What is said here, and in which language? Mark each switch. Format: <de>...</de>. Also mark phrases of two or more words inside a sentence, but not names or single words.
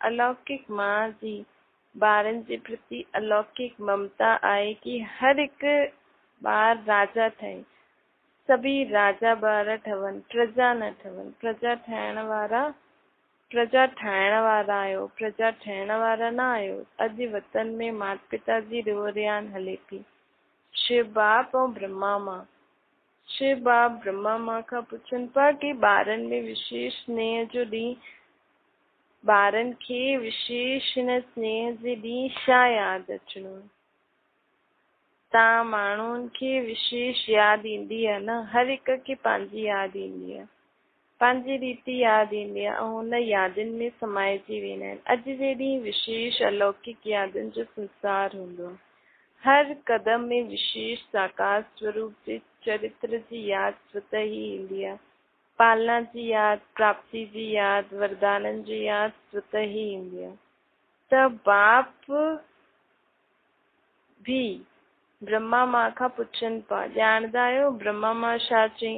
<sd>अलौकिक मां जी ॿारनि जे प्रति अलौकिक ममता आहे कि हर हिकु ॿार राजा ठहे। सभी राजा ॿार ठहनि, प्रजा न ठहनि। प्रजा ठाहिण वारा आहियो, प्रजा ठहिण वारा न आहियो। अॼु वतन में माता पिता जी रिवरियान हले थी। शिव बाप और ब्रह्मा मां खां पुछनि पिया कि ॿारनि में विशेष स्नेह जो ॾींहुं ॿारनि खे विशेष हिन स्नेह जे ॾींहुं छा यादि अचिणो? तव्हां माण्हुनि खे विशेष यादि ईंदी आहे न, हर हिक खे पंहिंजी यादि ईंदी आहे, पंहिंजी रीति यादि ईंदी आहे ऐं हुन यादियुनि में समाइजी वेंदा आहिनि। अॼु जे ॾींहुं विशेष अलौकिक यादियुनि जो संसार हूंदो आहे। हर कदम में विशेष साकार स्वरूप जे चरित्र जी यादि स्वतः ही ईंदी आहे। पालना जी यादि, प्राप्ति जी यादि, वरदाननि जी यादि स्वतः ही ईंदी आहे। त बाप भी ब्रह्मा मां खां पुछनि पिया, ॼाणंदा आहियो ब्रह्मा मां छा चई?</sd>